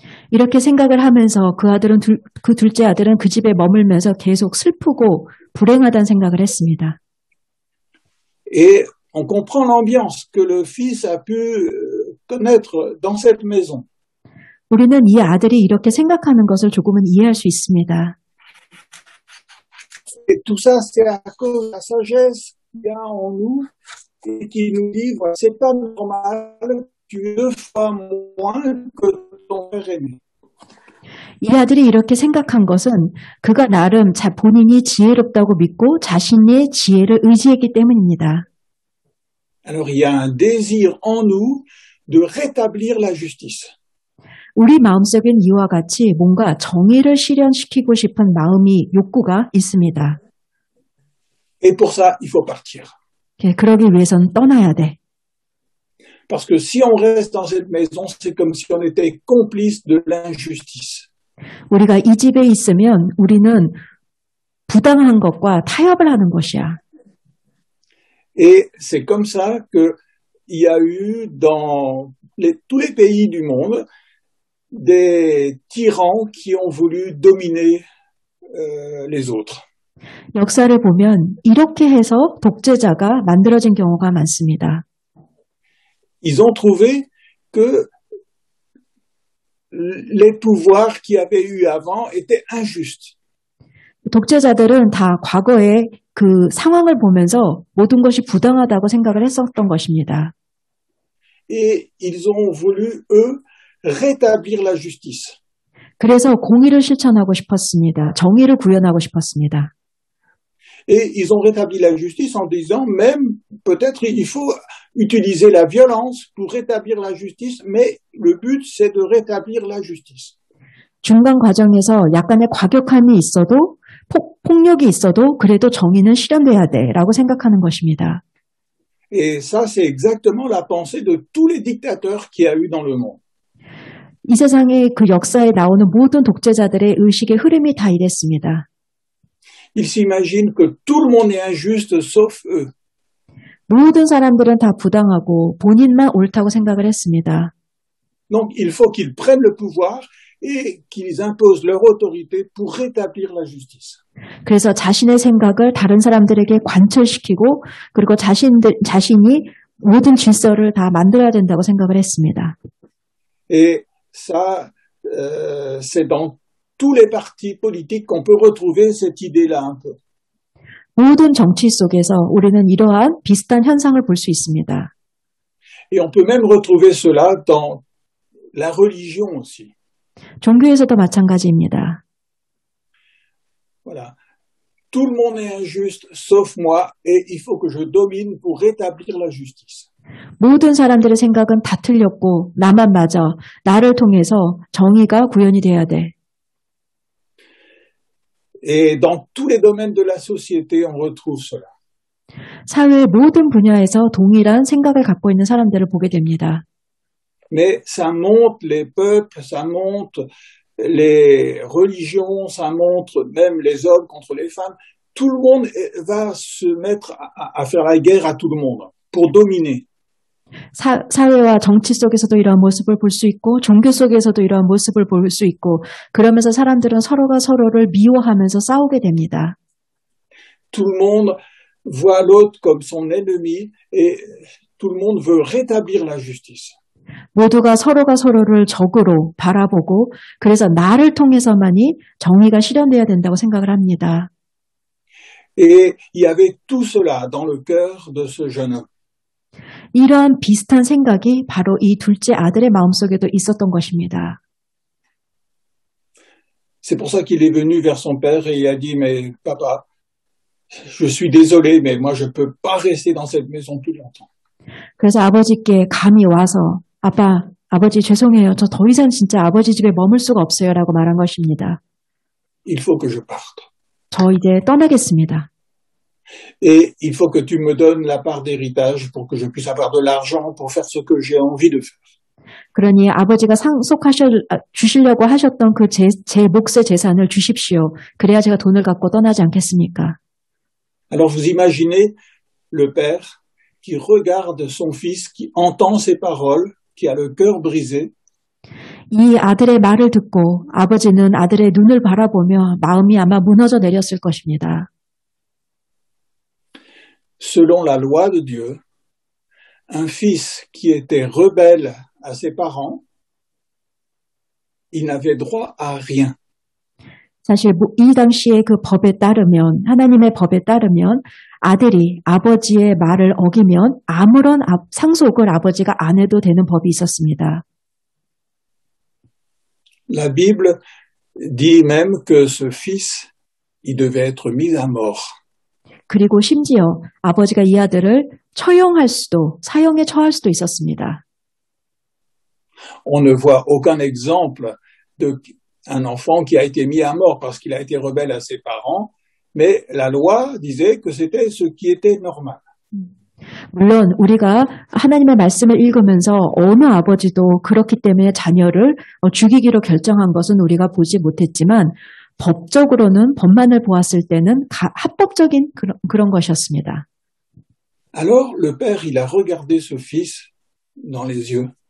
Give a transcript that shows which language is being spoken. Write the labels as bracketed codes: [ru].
[ko] 이렇게 생각을 하면서 그 둘째 아들은 그 집에 머물면서 계속 슬프고 불행하다는 생각을 했습니다. [fr] Et on comprend l'ambiance que le fils a pu connaître dans cette maison. [ko] 우리는 이 아들이 이렇게 생각하는 것을 조금은 이해할 수 있습니다. [fr] Et tout ça, c'est à cause de la sagesse qu'il y a en nous et qui nous dit, voilà, c'est pas normal, tu es 2 fois moins que ton frère aîné. [ko] 이 아들이 이렇게 생각한 것은 그가 나름 본인이 지혜롭다고 믿고 자신의 지혜를 의지했기 때문입니다. [fr] Alors, il y a un désir en nous de rétablir la justice. [ko] 우리 마음속엔 이와 같이 뭔가 정의를 실현시키고 싶은 욕구가 있습니다. [fr] Et pour ça, il faut partir. [ko] 그러기 위해서는 떠나야 돼. [fr] Parce que si on reste dans cette maison, c'est comme si on était complice de l'injustice. [ko] 우리가 이 집에 있으면 우리는 부당한 것과 타협을 하는 것이야. [fr] Et c'est comme ça qu'il y a eu dans tous les pays du monde des tyrans qui ont voulu dominer les autres. [ko] 역사를 보면 이렇게 해서 독재자가 만들어진 경우가 많습니다. [fr] Ils ont trouvé que les pouvoirs qu'il y avait eu avant étaient injustes. [ko] 독재자들은 다 과거의 그 상황을 보면서 모든 것이 부당하다고 생각을 했었던 것입니다. [fr] Et ils ont voulu, eux, rétablir la justice. [ko] 그래서 공의를 실천하고 싶었습니다. 정의를 구현하고 싶었습니다. [fr] Et ils ont rétabli la justice en disant même peut-être il faut utiliser la violence pour rétablir la justice, mais le but c'est de rétablir la justice. [ko] 중간 과정에서 약간의 과격함이 있어도 폭력이 있어도 그래도 정의는 실현돼야 돼라고 생각하는 것입니다. [fr] Et ça c'est exactement la pensée de tous les dictateurs qu'il y a eu dans le monde. [ko] 이 세상의 그 역사에 나오는 모든 독재자들의 의식의 흐름이 다 이랬습니다. [fr] Ils s'imaginent que tout le monde est injuste sauf eux. [ko] 모든 사람들은 다 부당하고 본인만 옳다고 생각을 했습니다. [fr] Donc il faut qu'ils prennent le pouvoir et qu'ils imposent leur autorité pour rétablir la justice. [ko] 그래서 자신의 생각을 다른 사람들에게 관철시키고 그리고 자신이 모든 질서를 다 만들어야 된다고 생각을 했습니다. [fr] Et ça, c'est dans tous les partis politiques qu'on peut retrouver cette idée-là un peu. [ko] 모든 정치 속에서 우리는 이러한 비슷한 현상을 볼 수 있습니다. [fr] Et on peut même retrouver cela dans la religion aussi. [ko] 종교에서도 마찬가지입니다. [fr] Voilà. Tout le monde est injuste sauf moi et il faut que je domine pour rétablir la justice. [ko] 모든 사람들의 생각은 다 틀렸고 나만 맞아. 나를 통해서 정의가 구현이 돼야 돼. [fr] Et dans tous les domaines de la société, on retrouve cela. [ko] 사회의 모든 분야에서 동일한 생각을 갖고 있는 사람들을 보게 됩니다. [fr] Mais ça montre les peuples, ça montre les religions, ça montre même les hommes contre les femmes. Tout le monde va se mettre à faire la guerre à tout le monde pour dominer. [ko] 사회와 정치 속에서도 이러한 모습을 볼 수 있고 종교 속에서도 이러한 모습을 볼 수 있고 그러면서 사람들은 서로가 서로를 미워하면서 싸우게 됩니다. [fr] Tout le monde voit l'autre comme son ennemi et tout le monde veut rétablir la justice. [ko] 모두가 서로가 서로를 적으로 바라보고 그래서 나를 통해서만이 정의가 실현돼야 된다고 생각을 합니다. [fr] Et il y avait tout cela dans le cœur de ce jeune homme. [ko] 이러한 비슷한 생각이 바로 이 둘째 아들의 마음속에도 있었던 것입니다. [fr] C'est pour ça qu'il est venu vers son père et il a dit, mais papa, je suis désolé, mais moi je peux pas rester dans cette maison plus longtemps. [ko] 그래서 아버지께 감히 와서 아버지 죄송해요. 저 더 이상 진짜 아버지 집에 머물 수가 없어요. 라고 말한 것입니다. [fr] Il faut que je parte. [ko] 저 이제 떠나겠습니다. [fr] Et il faut que tu me donnes la part d'héritage pour que je puisse avoir de l'argent pour faire ce que j'ai envie de faire. [ko] 그러니 아버지가 주시려고 하셨던 그 제 몫의 재산을 주십시오. 그래야 제가 돈을 갖고 떠나지 않겠습니까? [fr] Alors vous imaginez le père qui regarde son fils, qui entend ses paroles, qui a le cœur brisé. [ko] 이 아들의 말을 듣고 아버지는 아들의 눈을 바라보며 마음이 아마 무너져 내렸을 것입니다. [fr] Selon la loi de Dieu, un fils qui était rebelle à ses parents, il n'avait droit à rien. [ko] 사실 이 당시의 그 법에 따르면, 하나님의 법에 따르면 아들이 아버지의 말을 어기면 아무런 상속을 아버지가 안 해도 되는 법이 있었습니다. [fr] La Bible dit même que ce fils, il devait être mis à mort. [ko] 그리고 심지어 아버지가 이 아들을 사형에 처할 수도 있었습니다. [fr] On ne voit aucun exemple d'un enfant qui a été mis à mort parce qu'il a été rebelle à ses parents, mais la loi disait que c'était ce qui était normal. [ko] 물론 우리가 하나님의 말씀을 읽으면서 어느 아버지도 그렇기 때문에 자녀를 죽이기로 결정한 것은 우리가 보지 못했지만 법적으로는 법만을 보았을 때는 합법적인 그런 것이었습니다. [fr] Alors le père, il a regardé ce fils dans les yeux.